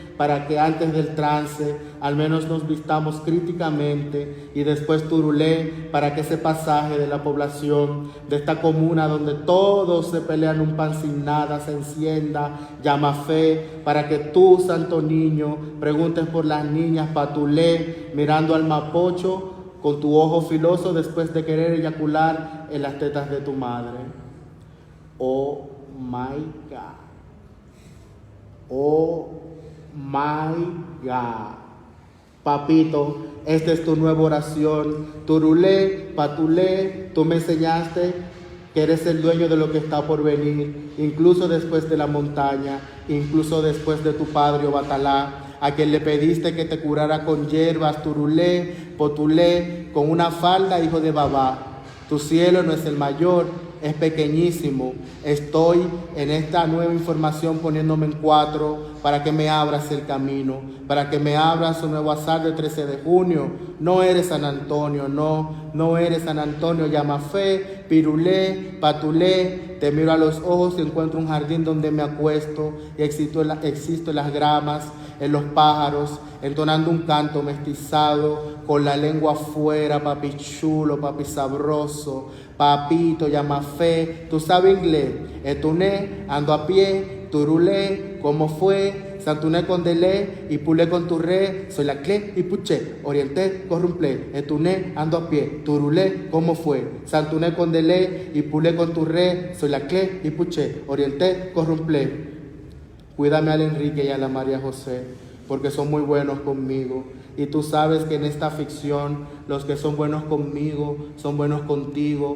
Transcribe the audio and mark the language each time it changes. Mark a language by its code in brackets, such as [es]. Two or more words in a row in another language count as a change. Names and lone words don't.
[es] para que antes del trance al menos nos vistamos críticamente, y después turulé, para que ese pasaje de la población de esta comuna donde todos se pelean un pan sin nada se encienda, llama fe, para que tú, santo niño, preguntes por las niñas, patulé, mirando al mapocho con tu ojo filoso después de querer eyacular en las tetas de tu madre. [en] Oh my God. Oh my God. [es] Papito, esta es tu nueva oración. Turulé, patulé, tú me enseñaste que eres el dueño de lo que está por venir, incluso después de la montaña, incluso después de tu padre Obatalá, a quien le pediste que te curara con hierbas, turulé, potulé, con una falda, hijo de babá. Tu cielo no es el mayor, es pequeñísimo. Estoy en esta nueva información poniéndome en 4 para que me abras el camino, para que me abras un nuevo azar del 13 de junio. No eres San Antonio, no eres San Antonio. Llama fe, pirulé, patulé. Te miro a los ojos y encuentro un jardín donde me acuesto y existo en las gramas, en los pájaros, entonando un canto mestizado, con la lengua afuera, papi chulo, papi sabroso, papito, llama fe, tú sabes inglés, etuné, ando a pie, turulé, ¿cómo fue? Santuné con delé y pulé con turré, soy la cle y puché, orienté, corrumplé, etuné, ando a pie, turulé, ¿cómo fue? Santuné con delé y pulé con turré, soy la cle y puché, orienté, corrumplé. Cuídame al Enrique y a la María José, porque son muy buenos conmigo. Y tú sabes que en esta ficción los que son buenos conmigo son buenos contigo.